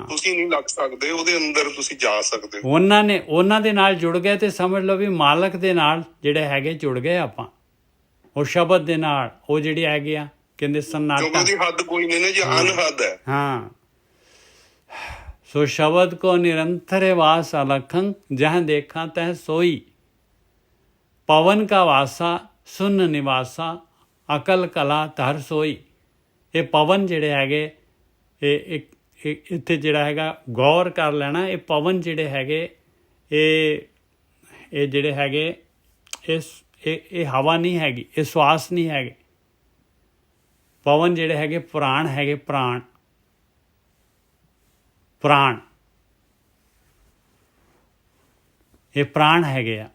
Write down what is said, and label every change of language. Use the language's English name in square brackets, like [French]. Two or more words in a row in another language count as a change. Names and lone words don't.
[Punjabi] ਤੁਸੀਂ ਨਹੀਂ ਲੱਗ ਸਕਦੇ ਉਹਦੇ ਅੰਦਰ, ਤੁਸੀਂ ਜਾ ਸਕਦੇ ਹੋ। ਉਹਨਾਂ ਦੇ ਨਾਲ ਜੁੜ ਗਏ ਤੇ ਸਮਝ ਲਓ ਵੀ ਮਾਲਕ ਦੇ ਨਾਲ ਜਿਹੜੇ ਹੈਗੇ ਜੁੜ ਗਏ ਆਪਾਂ, ਉਹ ਸ਼ਬਦ ਦੇ ਨਾਲ। ਉਹ ਜਿਹੜੀ ਹੈਗੀ ਆ ਕਹਿੰਦੇ ਕਿਉਂਕਿ ਸਨਾਟਾ। ਉਹਦੀ ਹੱਦ ਕੋਈ ਨਹੀਂ ਨਾ ਜੀ, ਅਨਹਦ ਹੈ। [Braj] हाँ, सो शब्द को निरंतर वास अलखं जहाँ देखा तह सोई, पवन का वासा सुन निवासा अकल कला धर सोई। [Punjabi] ਇਹ ਪਵਨ ਜਿਹੜੇ ਹੈਗੇ, ਇੱਥੇ ਜਿਹੜਾ ਹੈਗਾ ਗੌਰ ਕਰ ਲੈਣਾ। ਇਹ ਪਵਨ ਜਿਹੜੇ ਹੈਗੇ, ਇਹ ਜਿਹੜੇ ਹੈਗੇ, ਇਹ ਹਵਾ ਨਹੀਂ ਹੈਗੀ, ਇਹ ਸਵਾਸ ਨਹੀਂ ਹੈਗੇ। ਪਵਨ ਜਿਹੜੇ ਹੈਗੇ ਪ੍ਰਾਣ ਹੈਗੇ, ਪ੍ਰਾਣ ਇਹ ਪ੍ਰਾਣ ਹੈਗੇ ਆ।